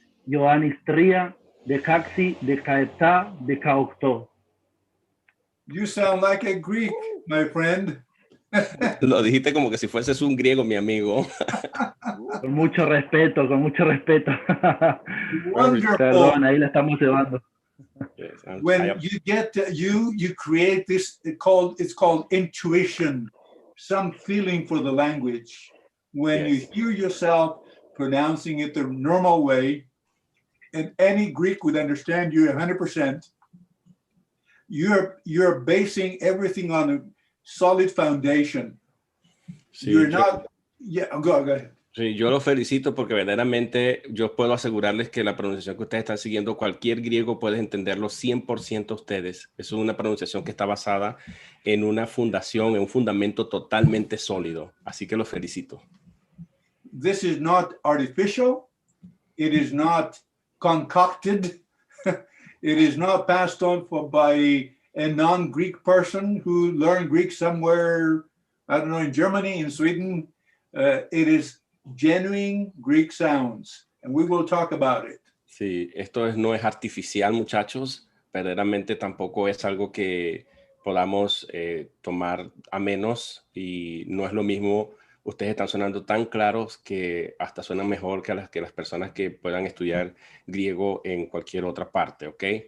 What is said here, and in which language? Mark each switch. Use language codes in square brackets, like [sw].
[el] Ioannis 3, δεκάξι, 17, 18. [en] You sound like a Greek, my friend. [es] Lo dijiste como que si fueses un griego, mi amigo. Con mucho respeto, con mucho respeto. [en] Wonderful. [es] Perdón, ahí la estamos llevando. [en] Yes, When you get you create this, it's called intuition, some feeling for the language. When you Yes. hear yourself pronouncing it the normal way, and any Greek would understand you 100%. You're basing everything on a solid foundation. [es] Sí, [en] You're not. Yeah, go ahead. [es] Sí, yo los felicito porque verdaderamente yo puedo asegurarles que la pronunciación que ustedes están siguiendo, cualquier griego puede entenderlo 100% ustedes. Es una pronunciación que está basada en una fundación, en un fundamento totalmente sólido. Así que los felicito. [en] This is not artificial. It is not concocted. It is not passed on by a non-Greek person who learned Greek somewhere, I don't know, in Germany, in Sweden. It is genuine Greek sounds, and we will talk about it. [es] Sí, esto no es artificial, muchachos. Verdaderamente tampoco es algo que podamos tomar a menos, y no es lo mismo. Ustedes están sonando tan claros que hasta suenan mejor que las personas que puedan estudiar griego en cualquier otra parte, ¿ok?